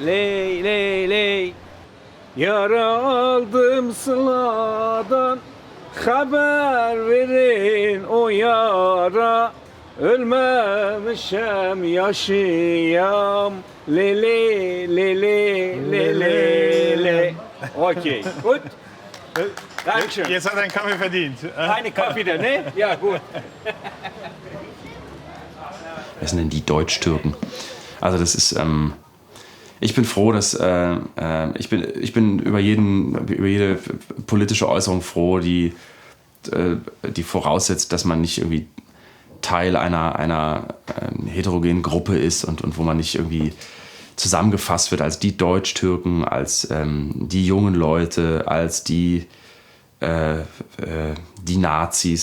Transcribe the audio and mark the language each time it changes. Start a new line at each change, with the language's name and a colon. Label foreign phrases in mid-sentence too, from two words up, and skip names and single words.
Turkish: Yar aldım sıladan, خبر verin o yara ölmemişem yaşayam lele lele lele le.
German: Okay, gut. Dankeschön. Jetzt hat er einen Kaffee verdient. Keine Kaffee, ne? Ja, gut. Wer sind denn die Deutsch-Türken? Also das ist, ich bin froh, dass, ich bin über jede politische Äußerung froh, die voraussetzt, dass man nicht irgendwie Teil einer heterogenen Gruppe ist und wo man nicht irgendwie zusammengefasst wird als die Deutsch-Türken, als die jungen Leute, als die Nazis.